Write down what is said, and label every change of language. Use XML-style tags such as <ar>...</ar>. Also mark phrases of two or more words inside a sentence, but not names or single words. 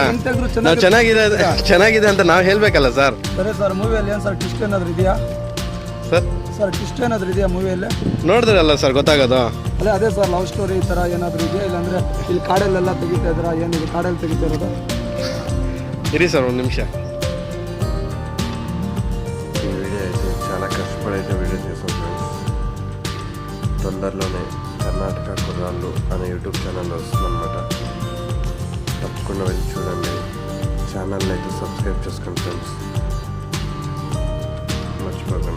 <kn>ನಾವು ಚೆನ್ನಾಗಿದೆ ಅಂತ ನಾವು ಹೇಳ್ಬೇಕಲ್ಲ ಸರ್. ಸರಿ ಸರ್, ಮೂವಿಯಲ್ಲಿ ಏನು ಸರ್ ಟ್ವಿಸ್ಟ್ ಏನಾದ್ರು ಇದೆಯಾ ಸರ್? ಸರ್ ಟ್ವಿಸ್ಟ್ ಏನಾದ್ರು ಇದೆಯಾ ಮೂವಿಯಲ್ಲಿ? ನೋಡಿದ್ರಲ್ಲ ಸರ್ ಗೊತ್ತಾಗೋದು. ಅದೇ ಸರ್, ಲವ್ ಸ್ಟೋರಿ ಈ ಥರ ಏನಾದರೂ ಇದೆಯಾ? ಇಲ್ಲಾಂದ್ರೆ ಇಲ್ಲಿ ಕಾಡಲ್ಲೆಲ್ಲ ತೆಗಿತಾ ಇದ್ದೀರಾ? ಏನಿದೆ ಕಾಡಲ್ಲಿ ತೆಗಿತಾ ಇರೋದು? ಇರಿ ಸರ್ ಒಂದು నిమిష.</kn> <te>ఈ వీడియో అయితే చాలా కష్టపడైతే వీడియో చేసాం ఫ్రెండ్స్. తొందరలోనే కర్ణాటక కుర్రాళ్ళు అనే యూట్యూబ్ ఛానల్ వస్తుందన్నమాట. తప్పకుండా వెళ్ళి చూడండి. ఛానల్ని అయితే సబ్స్క్రైబ్ చేసుకోండి ఫ్రెండ్స్, మర్చిపోకుండా.</te>